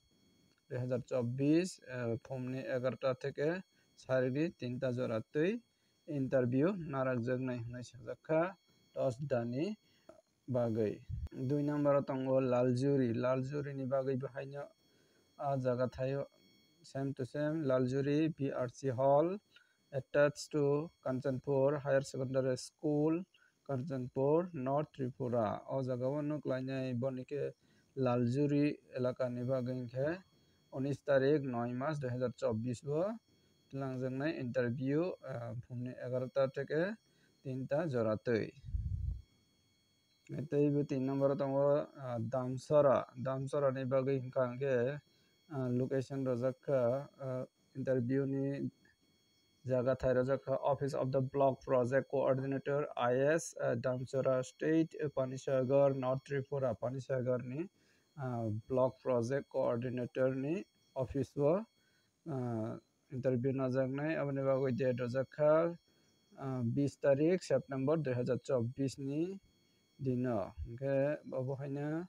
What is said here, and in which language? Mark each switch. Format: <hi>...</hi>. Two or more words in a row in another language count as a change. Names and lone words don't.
<trp>2024 phumni 11 থেকে sarigni 3 joratui interview narakjaknai hinui sajakha 10 dani bagai 2 number tongo Laljuri ni bagai bahaino jaga thaio</trp> <en>same to same</en> <trp>Laljuri BRC Hall attached to Kanchanpur Higher Secondary School Kanchanpur North Tripura o jagao nuklainai bonike Laljuri elaka ni bagai khe 19 tarik 9 March 2024 o tilangjaknai interview phumni 11 থেকে 3 joratui teibo 3 number tongo Damsara ni bagai hingkha khe location rojakha interview ni jaga thai rojakha</trp> <en>office of the block project coordinator</en> <trp>IS Damsara state Panisagar North Tripura Panisagar ni</trp> <en>block project coordinator</en> <trp>ni office o interview najaknai aboni bagui date rojakha 20 tarik September 2024 ni dino hingkhe abo haino</trp>